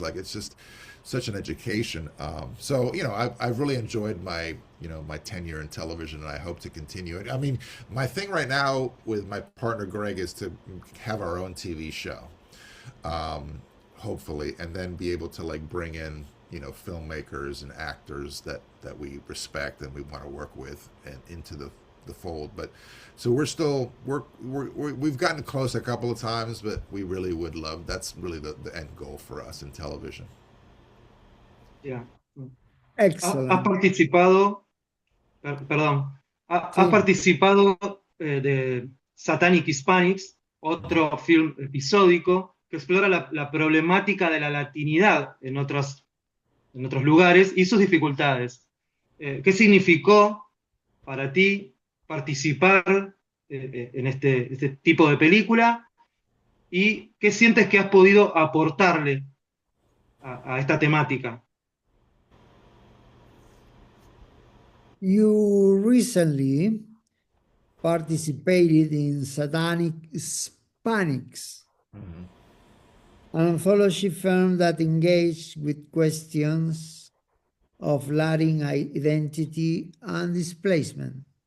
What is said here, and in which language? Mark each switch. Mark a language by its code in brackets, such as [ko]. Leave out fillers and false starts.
[en] Like, it's just such an education. So I've really enjoyed my my tenure in television, and I hope to continue it. I mean, my thing right now with my partner Greg is to have our own TV show, hopefully, and then be able to like bring in filmmakers and actors that we respect and we want to work with and into the fold. But so we've gotten close a couple of times, but we really would love, that's really the end goal for us in television. Yeah. Excellent. [es] Has participado, perdón, has participado de Satanic Hispanics, otro film episódico que explora la problemática de la latinidad en otros lugares y sus dificultades. ¿Qué significó para ti participar en este tipo de película? ¿Y qué sientes que has podido aportarle a esta temática? [en] You recently participated in Satanic Hispanics, an anthology film that engaged with questions of Latin identity and displacement.